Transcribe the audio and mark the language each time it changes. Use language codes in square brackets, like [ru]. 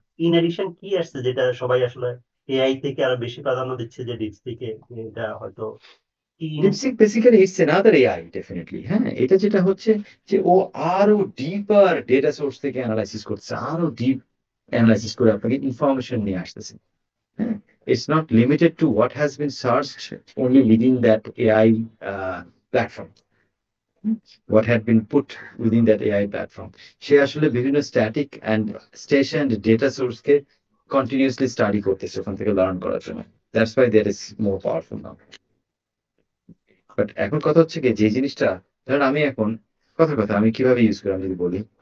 [bn] In addition কি আসছে যেটা সবাই আসলে এআই থেকে আরো বেশি প্রাধান্য দিচ্ছে, যে ডিপসিকে এটা হয়তো কি [en] DeepSeek basically it's another AI, definitely. [bn] হ্যাঁ, এটা যেটা হচ্ছে যে ও আরো ডিপার ডেটা সোর্স থেকে অ্যানালাইসিস করছে, আরো ডিপ অ্যানালাইসিস করে আপনাকে ইনফরমেশন নিয়ে আসতেছে। হ্যাঁ, [en] it's not limited to what has been searched only within that AI platform, what had been put within that AI platform. [bn] সে আসলে বিভিন্ন static and station data সোর্সকে continuously study করতেছে ওখান থেকে লার্ন করার জন্য। [en] That's why that is more powerful now. [bn] But এখন কথা হচ্ছে কি, যে জিনিসটা ধরেন আমি এখন কথার কথা আমি কিভাবে ইউজ করি আমি যদি বলি।